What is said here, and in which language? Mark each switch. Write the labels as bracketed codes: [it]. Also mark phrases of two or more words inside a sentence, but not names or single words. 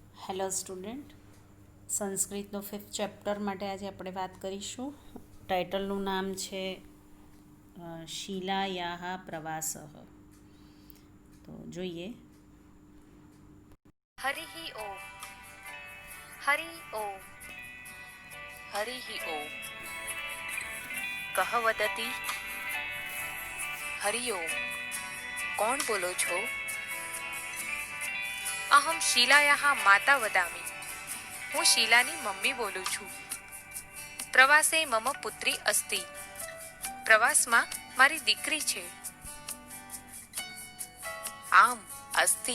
[gu] હેલો સ્ટુડન્ટ, સંસ્કૃતનો 5th ચેપ્ટર માટે આજે આપણે વાત કરીશું. ટાઇટલનું નામ છે શિલાયાહ પ્રવાસઃ. તો જોઈએ. [sa] हरिः ओम हरि ओम हरिः ओम कह वदति हरि ओम [gu] કોણ બોલો છો? [sa] अहम् शीलायाः माता वदामि. [gu] હું શીલાની મમ્મી બોલું છું. [sa] प्रवासे मम पुत्री अस्ति. [gu] પ્રવાસમાં મારી દીકરી છે. [sa] आम् अस्ति.